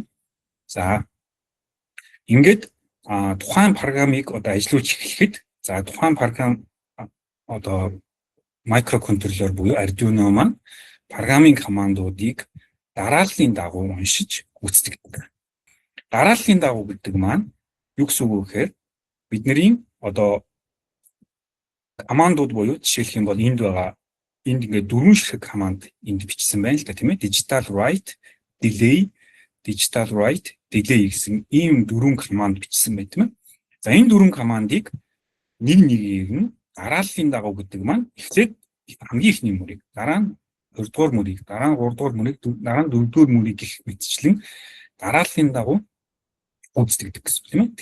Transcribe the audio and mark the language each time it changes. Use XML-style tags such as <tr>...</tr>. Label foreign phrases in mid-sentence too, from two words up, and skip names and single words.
<mn>За ингээд тухайн програмыг одоо ажиллуулж эхлэхэд за тухайн програм одоо микроконтроллер буюу Arduino маань програмын командуудыг дарааллын дагуу уншиж гүйцэтгэдэг. Дарааллын дагуу гэдэг маань юу гэсэн үг вэ гэхээр бидний одоо командууд буюу жишээлх юм бол энд байгаа энд ингээд 4 ширхэг команд энд бичсэн байна л да тийм ээ.</mn> <en>Digital write, delay, digital write, delay</en> <mn>гэсэн ийм 4 команд бичсэн байна тийм ээ. За энэ 4 командыг нэг нь дарааллын дагуу гэдэг маань эхлээд хамгийн ихний мөрийг дараа нь 2 дугаар мөрийг дараа нь 3 дугаар мөрийг дараа нь 4 дугаар мөрийг гэх мэтчлэн дарааллын дагуу гүйцэтгэдэг гэсэн тийм ээ.</mn>